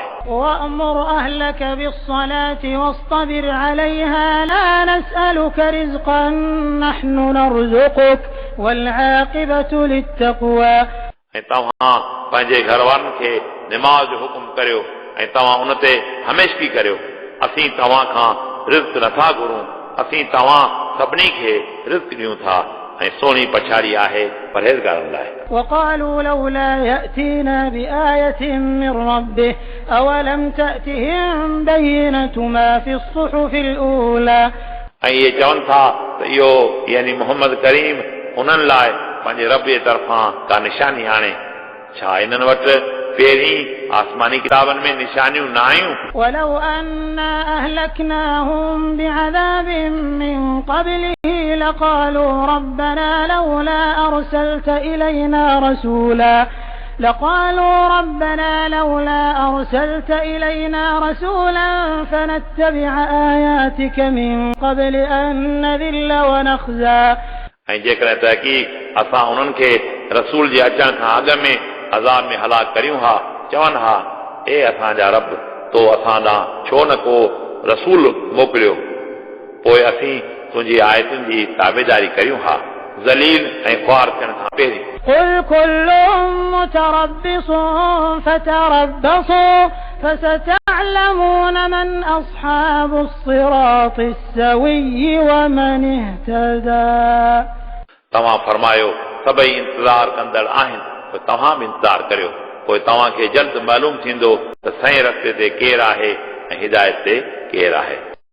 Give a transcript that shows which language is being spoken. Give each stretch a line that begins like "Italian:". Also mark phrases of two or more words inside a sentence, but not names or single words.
Arabic: وأمر أهلك بالصلاة واصطبر عليها لا نسألك رزقا نحن نرزقك والعاقبة للتقوى
Sindhi: ऐं तव्हां पंहिंजे घरवारनि खे निमाज़ जो हुकुम करियो ऐं तव्हां उन ते हमेशगी करियो असीं तव्हां खां रिज़्क़ नथा घुरूं असीं तव्हां सभिनी खे रिज़्क़ ॾियूं था ऐं सोणी पछाड़ी आहे परहेज़गारनि लाइ
Arabic: وقالوا لولا يأتينا بآية من ربه أولم تأتهم بينة ما في الصحف الأولى
Sindhi: ऐं इहे चवनि था त इहो यानी मोहम्मद करीम उन्हनि लाइ पंहिंजे रब जे तरफ़ां का निशानी आणे छा इन्हनि वटि पहिरीं आसमानी किताबनि में निशानियूं न आयूं
Arabic: ولو أنا أهلكناهم بعذاب من قبله لقالوا ربنا لولا أرسلت إلينا رسولا فنتبع آياتك من قبل أن نذل ونخزى
Sindhi: ऐं जेकॾहिं तहक़ीक़ असां उन्हनि खे रसूल जे अचण खां अॻु में अज़ाब में हलाक करियूं हा चवनि हा ए असांजा रब तो असां ॾांहुं छो न को रसूल मोकिलियो पोइ असीं तुंहिंजी आयतुनि जी ताबेदारी करियूं हा ज़लील ऐं ख़्वार थियण खां पहिरीं
Arabic: قل كل متربص فتربصوا فستعلمون من أصحاب الصراط السوي ومن اهتدى
Sindhi: तव्हां फरमायो सभई इंतज़ार कंदड़ आहिनि पोइ तव्हां बि इंतज़ार करियो पोइ तव्हांखे जल्द मालूम थींदो त सही रस्ते ते केरु आहे ऐं हिदायत ते केरु आहे